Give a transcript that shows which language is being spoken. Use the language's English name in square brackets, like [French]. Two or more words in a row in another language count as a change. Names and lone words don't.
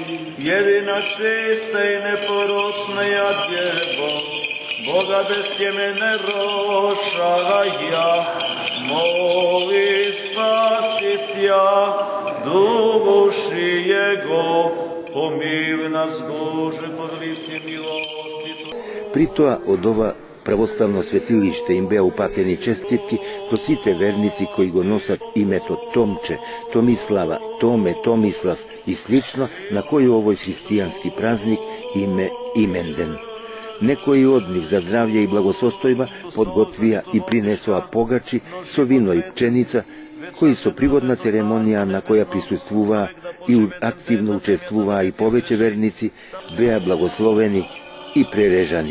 [Church Slavic] Едина чиста и непорочная Дева, Бога бессеменная рожая, моли спастися души Его, помилуй нас, Боже, по велице милости. [Macedonian] При тоа од ова православно светилиште им беа упатени честитки до сите верници кои го носат името Томче, Томислава, Томе, Томислав и слично, на кој овој христијански празник име именден. Некои од нив за здравје и благосостојба подготвија и принесоа погачи со вино и пченица, кои со приводна церемонија на која присуствуваа и активно учествуваа и повеќе верници, беа благословени и прережани.